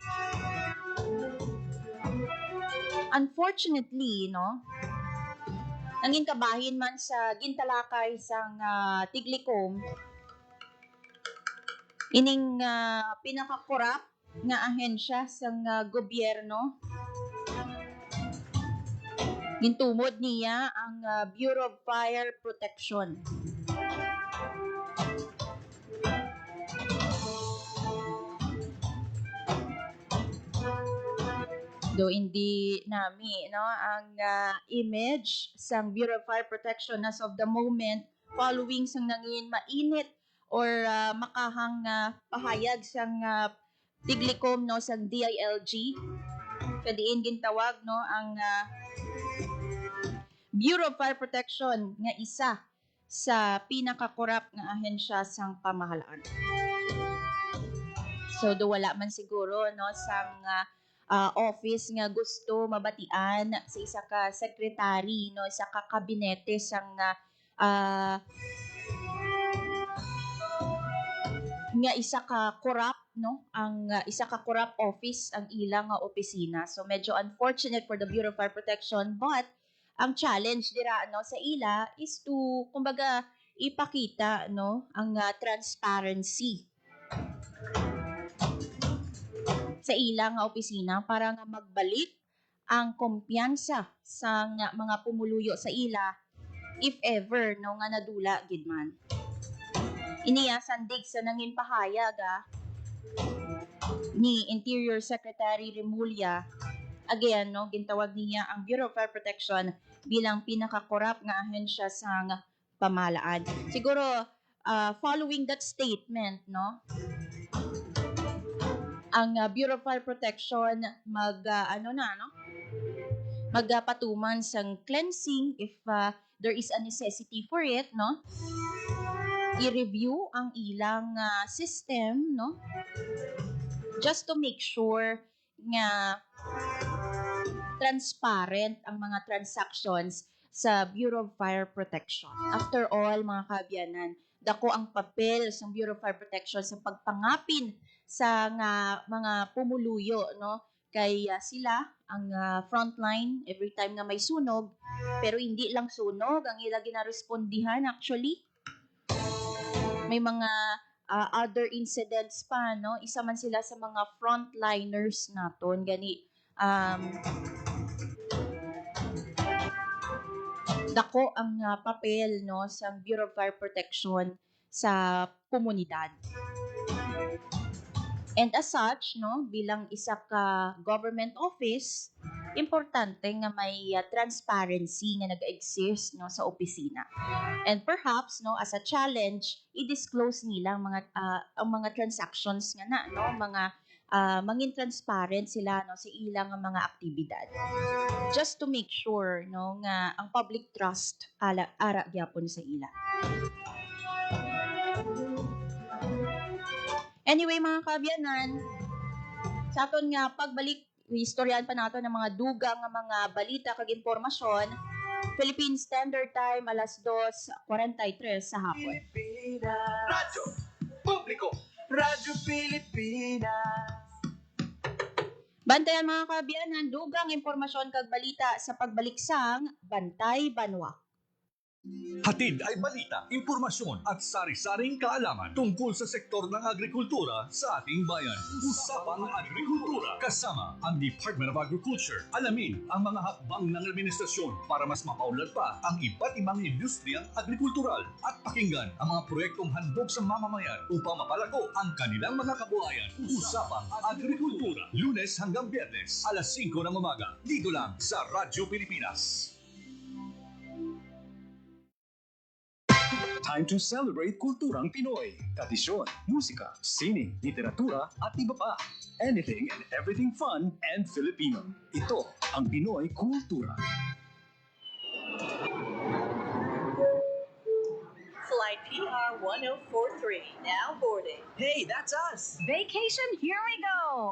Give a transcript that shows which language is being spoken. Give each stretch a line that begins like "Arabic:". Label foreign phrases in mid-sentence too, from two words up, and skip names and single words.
Hiligaynon: Unfortunately no nangin kabahin man sa gintalakay sang tiglikom ining pinakakorap nga ahensya sang gobyerno gintumod niya ang Bureau of Fire Protection. Do hindi nami no ang image sang Bureau of Fire Protection
English: as of the moment following
Hiligaynon: sang nangin mainit or makahang pahayag sang tiglikom no sang DILG kadiin gintawag no ang Bureau of Fire Protection nga isa sa pinakakorap nga ahensya sang pamahalaan. So do wala man siguro no sang office nga gusto mabatian sa isa ka secretary no isa ka kabinete sang nga isa ka korap no ang isa ka korap office ang ilang opisina. So medyo
English: unfortunate for the Bureau of Fire Protection but
Hiligaynon: ang challenge dira no sa ila
English: is to
Hiligaynon: kumbaga ipakita no ang transparency sa ilang opisina para nga magbalik ang kumpiyansa sa mga pumuluyo sa ila
English: if ever
Hiligaynon: no nga nadula gid man. Iniya sandig sa nangin pahayag ni Interior Secretary Remulla again no gintawag niya ang Bureau of Fire Protection bilang pinakakorap nga ahensya sang pamahalaan. Siguro,
English: following that statement,
Hiligaynon: no, ang Bureau of Fire Protection magpatuman sang cleansing
English: if there is a necessity for it,
Hiligaynon: no? I-review ang ilang system, no?
English: Just to make sure nga transparent
Hiligaynon: ang mga
English: transactions sa Bureau of Fire Protection. After all,
Hiligaynon: mga kaabyanan, dako ang papel sa Bureau of Fire Protection sa pagpangapin sa mga pumuluyo, no? Kay sila ang frontline
English: every time
Hiligaynon: na may sunog,
Filipino: pero hindi lang
Hiligaynon: sunog ang ila ginarespondihan actually. May mga
English: other incidents
Hiligaynon: pa, no? Isa man sila sa mga frontliners naton gani dako ang papel, no, sa Bureau of Fire Protection sa komunidad.
English: And as such,
Hiligaynon: no, bilang isa ka government office, importante nga may transparency nga nag-exist, no, sa opisina.
English: And perhaps,
Hiligaynon: no,
English: as a challenge,
Hiligaynon: i-disclose nila ang mga transactions nga na, no, mangin transparent sila, no, sa ilang mga aktibidad.
English: Just to make sure,
Hiligaynon: no, nga ang public trust ara gyapon sa ila. Anyway, mga kaabyanan, sa aton nga pagbalik, istoryan pa nato ng mga dugang nga mga balita kag impormasyon. Philippine Standard Time, 2:43 sa hapon. Radyo Publiko, Radyo Pilipinas. Bantayan mga kaabyanan, dugang impormasyon kag balita sa pagbalik sang Bantay Banwa.
Filipino: Hatid ay balita, impormasyon at sari-saring kaalaman tungkol sa sektor ng agrikultura sa ating bayan. Usapang Agrikultura kasama ang Department of Agriculture. Alamin ang mga hakbang ng administrasyon para mas mapaunlad pa ang iba't ibang industriyang agrikultural at pakinggan ang mga proyektong handog sa mamamayan upang mapalago ang kanilang mga kabuhayan. Usapang Agrikultura, Lunes hanggang Biyernes, 5:00 ng umaga, dito lang sa Radyo Pilipinas.
English: Time to celebrate
Filipino: kulturang Pinoy. Tradisyon, musika, sining, literatura, at iba pa.
English: Anything and everything fun and Filipino.
Filipino: Ito ang Pinoy Kultura.
English: Flight PR 1043, now boarding. Hey, that's us. Vacation, here we go.